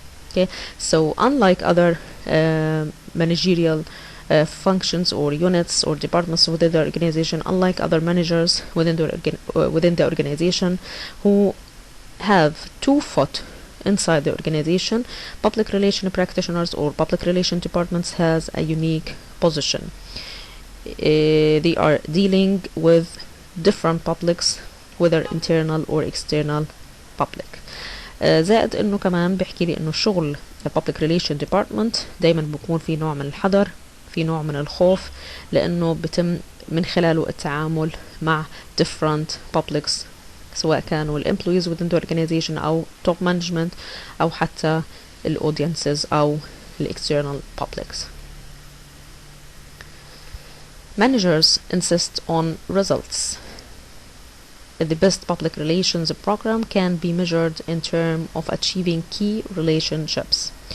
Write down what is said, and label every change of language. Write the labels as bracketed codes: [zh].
[en] Okay, so unlike other managerial functions or units or departments within the organization, unlike other managers within the organization who have 2 foot inside the organization, public relation practitioners or public relation departments has a unique position. They are dealing with different publics, whether internal or external public. [ar] زائد انه كمان بيحكي لي انه الشغل [en] public relation department [ar] دايما بيكون في نوع من الحذر، في نوع من الخوف، لانه بتم من خلاله التعامل مع [en] different publics [ar] سواء كانوا الامبلويز [en] within the organization [ar] أو [en] top management [ar] أو حتى الaudiences أو [en] external publics. Managers insist on results. The best public relations program can be measured in terms of achieving key relationships.